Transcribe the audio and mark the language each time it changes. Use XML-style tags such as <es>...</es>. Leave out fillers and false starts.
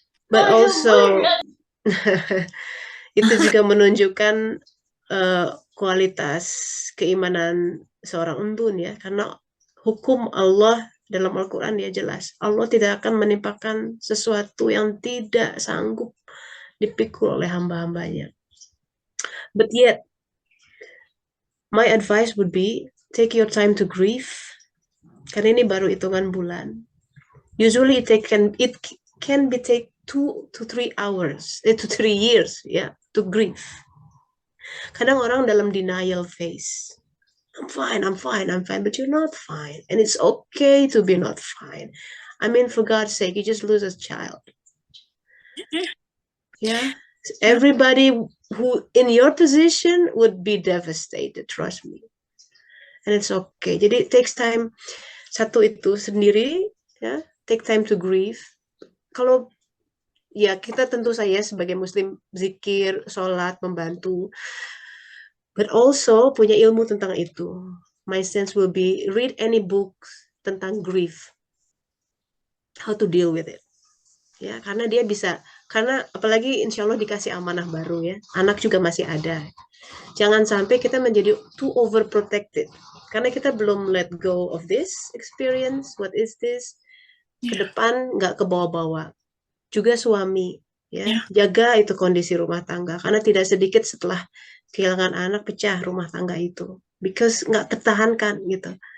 <id>But also itu juga menunjukkan kualitas keimanan seorang untun ya, karena hukum Allah dalam Al-Quran dia jelas, Allah tidak akan menimpakan sesuatu yang tidak sanggup dipikul oleh hamba-hambanya.</id> <en>But yet, my advice would be take your time to grieve.</en> <id>Karena ini baru hitungan bulan.</id> <en>Usually it can be take 2 to 3 hours, to 3 years, to grieve.</en> <id>Kadang orang dalam</id> <en>denial phase. I'm fine, but you're not fine. And it's okay to be not fine. I mean, for God's sake, you just lose a child. Everybody who in your position would be devastated, trust me. And it's okay. Jadi it takes time.</en> <id>Satu itu sendiri,</id> <en>take time to grieve.</en> <id>Kalau kita tentu saja sebagai Muslim zikir, sholat, membantu. But also punya ilmu tentang itu.</id> <en>My sense will be read any books</en> <id>tentang</id> <en>grief, how to deal with it.</en> <id>Karena dia bisa, karena apalagi insya Allah dikasih amanah baru anak juga masih ada. Jangan sampai kita menjadi</id> <en>too overprotected,</en> <id>karena kita belum</id> <en>let go of this experience. What is this?</en> <id>Ke depan nggak ke bawah-bawah. Juga suami, jaga itu kondisi rumah tangga, karena tidak sedikit setelah kehilangan anak pecah rumah tangga itu, because nggak tertahankan gitu.</id>